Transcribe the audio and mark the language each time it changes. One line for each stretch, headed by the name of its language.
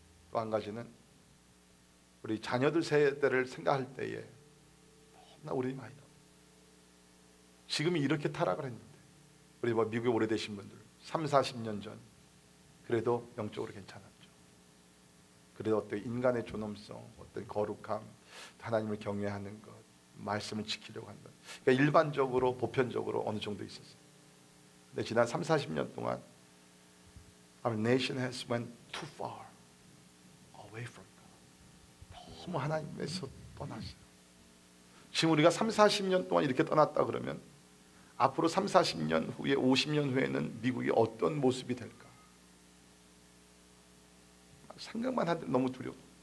Korean: 또 한 가지는 우리 자녀들 세대를 생각할 때에 너무나 우리 많이 지금이 이렇게 타락을 했는데 우리 미국에 오래되신 분들 30-40년 전 그래도 영적으로 괜찮았죠. 그래도 어떤 인간의 존엄성, 어떤 거룩함, 하나님을 경외하는 것, 말씀을 지키려고 하는 것, 그러니까 일반적으로 보편적으로 어느 정도 있었어요. 근데 지난 30-40년 동안
English: Our nation has went too far away from God.
Korean: 너무 하나님에서 떠났어요. 지금 우리가 30-40년 동안 이렇게 떠났다 그러면 앞으로 30-40년 후에 50년 후에는 미국이 어떤 모습이 될까? 생각만 하도 너무 두려워.